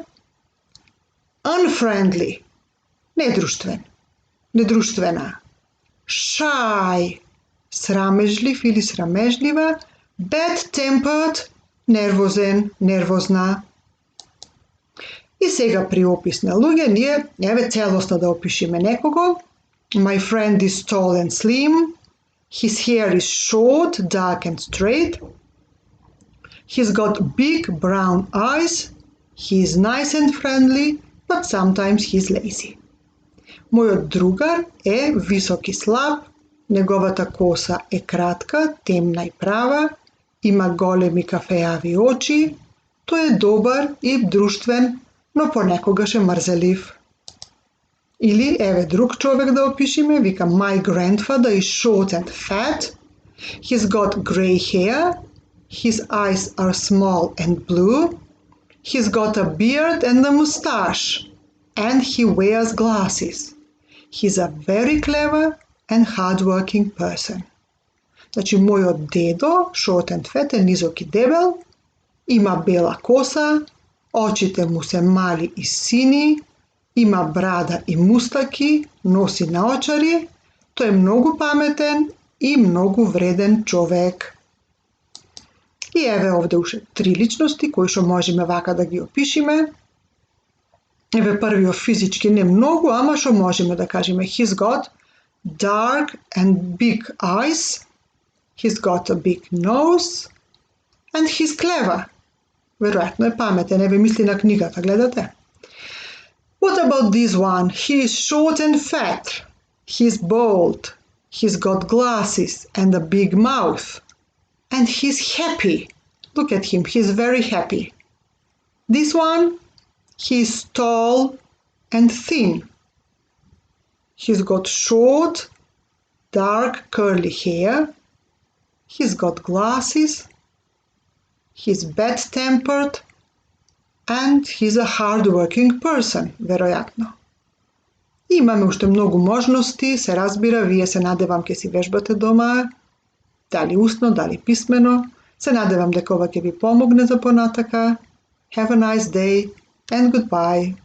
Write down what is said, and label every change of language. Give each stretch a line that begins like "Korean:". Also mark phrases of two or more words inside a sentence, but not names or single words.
Macedonian: Unfriendly, недруштвен, недружствена. Shy, срамежлив или срамежлива. Bad-tempered, нервозен, нервозна. И сега при опис на луѓе, ние еве целосно да опишеме некого.
English: My friend is tall and slim. His hair is short, dark and straight. He's got big brown eyes. He is nice and friendly, but sometimes he's lazy.
Macedonian: Мојот другар е висок и слаб, неговата коса е кратка, темна и права, има големи кафеави очи, тој е добар и друштвен, но понекогаш е мрзелив. Или, еве друг човек да опишеме, вика
English: My grandfather is short and fat. He's got grey hair. His eyes are small and blue. He's got a beard and a mustache. And he wears glasses. He's a very clever and hardworking person.
Macedonian: Значи, мојот дедо,
English: short and fat,
Macedonian: е низок и дебел, има бела коса, очите му се мали и сини, има брада и мустаки, носи наочари, тој е многу паметен и многу вреден човек. И еве овде уште 3 личности кои што можеме вака да ги опишеме. Еве првиот физички не многу, ама што можеме да кажеме.
English: He's got dark and big eyes. He's got a big nose. And he's clever.
Macedonian: Веројатно е паметен, еве мисли на книгата, гледате?
English: What about this one? He is short and fat. He's bald. He's got glasses and a big mouth. And he's happy. Look at him, he's very happy. This one, he's tall and thin. He's got short, dark, curly hair. He's got glasses. He's bad-tempered. And he's a hard-working person,
Macedonian: веројатно. Имаме уште многу можности, се разбира, вие се надевам ке си вежбате дома, дали устно, дали писмено. Се надевам дека ова ќе ви помогне за понатака.
English: Have a nice day and goodbye.